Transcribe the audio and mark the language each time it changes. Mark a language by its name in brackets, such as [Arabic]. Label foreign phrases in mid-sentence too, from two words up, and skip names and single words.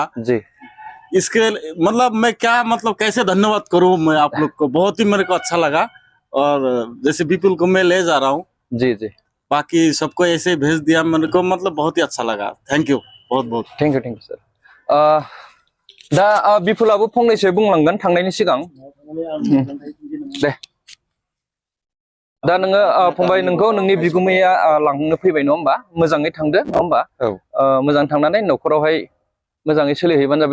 [Hindi] जी, इसके मतलब मैं क्या मतलब कैसे धन्यवाद करूं मैं आप लोग को। बहुत ही मेरे को अच्छा लगा। और जैसे विपुल को मैं ले जा रहा हूँ, जी जी, बाकी सबको ऐसे भेज दिया। मेरे को मतलब बहुत ही अच्छा लगा। [English] thank you [Hindi] बहुत बहुत। [English] thank you sir. [Bodo] दा बिपुलाबो फंनैसो बुंलांगोन थांनायनि सिगां। दे दा नोङो फंबाय नोंखौ नोंनि बिगुमैया लांनो फैबाय नङा होमबा? मोजाङै थांदो नङा होमबा? मोजां थांनानै न'खरावहाय मोजाङै सोलिहैबानो जाबाय।